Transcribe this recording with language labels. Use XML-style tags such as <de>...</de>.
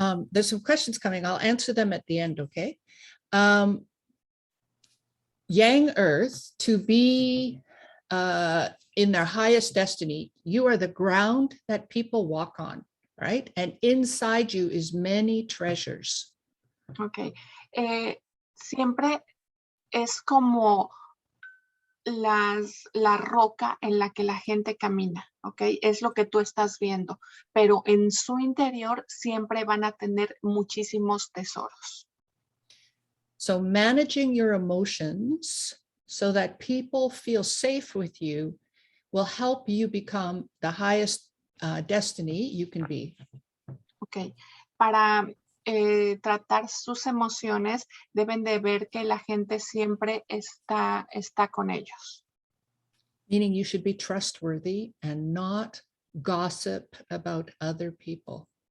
<en>There's some questions coming. I'll answer them at the end, okay? Yang Earth to be in their highest destiny, you are the ground that people walk on, right? And inside you is many treasures. Ok.</en> <es>Siempre es como la roca en la que la gente camina, ¿ok? Es lo que tú estás viendo, pero en su interior siempre van a tener muchísimos tesoros.</es> <en>So managing your emotions so that people feel safe with you will help you become the highest destiny you can be. Ok.</en> <es>Para tratar sus emociones, deben de ver que la gente siempre está con ellos.</es> <en>Meaning you should be trustworthy and not gossip about other people.</en>